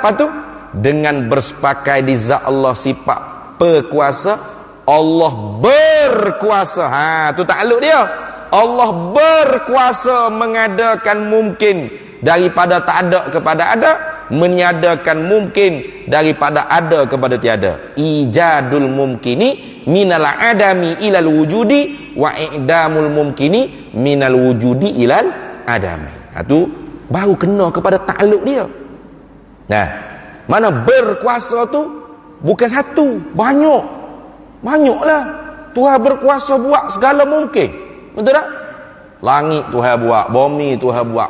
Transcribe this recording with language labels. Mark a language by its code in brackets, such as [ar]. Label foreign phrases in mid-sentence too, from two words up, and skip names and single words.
[ms] Lepas tu dengan bersepakai di zat Allah sifat pekuasa, Allah berkuasa. Tu takluk dia. Allah berkuasa mengadakan mungkin daripada tak ada kepada ada, meniadakan mungkin daripada ada kepada tiada. [ar] إيجاد الممكن من العدم إلى الوجود وإعدام الممكن من الوجود إلى العدم. [ms] Tu baru kena kepada takluk dia. Mana berkuasa tu bukan satu, banyaklah. Tuhan berkuasa buat segala mungkin. Betul tak? Langit Tuhan buat, bumi Tuhan buat.